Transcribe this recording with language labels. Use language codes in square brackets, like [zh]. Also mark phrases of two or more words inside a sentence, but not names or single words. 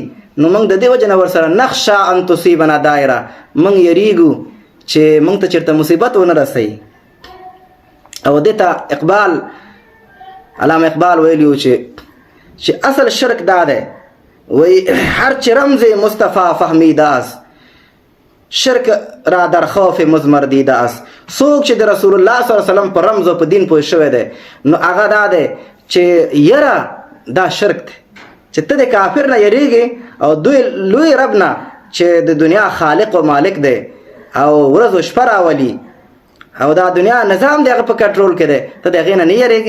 [ps] نو موږ د دې وجه نه ورسره [ar] نخشا ان تصیبنا دائره، [ps] موږ یریږو چې موږ ته چېرته مصیبت ونه رسوي. او دې ته علامه اقبال ویلیو چې اصل شرک دا دی وی [fa] هر چې رمز مصطفی فهمیده است شرک را در خوف مزمر دیده است. [ps] څوک چې د رسول الله صلی الله علیه وسلم په رمز او په دین پوه شوی دی نو هغه دا دی چې یره دا شرک دی چې ته د کافر نه یریږي او دوی لوی رب نه چې د دنیا خالق او مالک دی او ورځ او شپه راولي او دا دنیا نظام دی هغه په کنټرول کې دی ته د هغې نه نه یریږې.